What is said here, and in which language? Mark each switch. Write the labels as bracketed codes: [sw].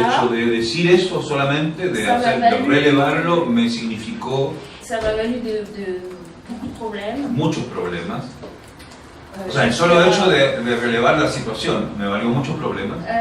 [es] hecho de decir esto solamente, de relevarlo, me significó [fr] ça m'a valu de beaucoup de problèmes. [es] muchos problemas. O sea, el solo hecho de relevar la situación me valió muchos problemas.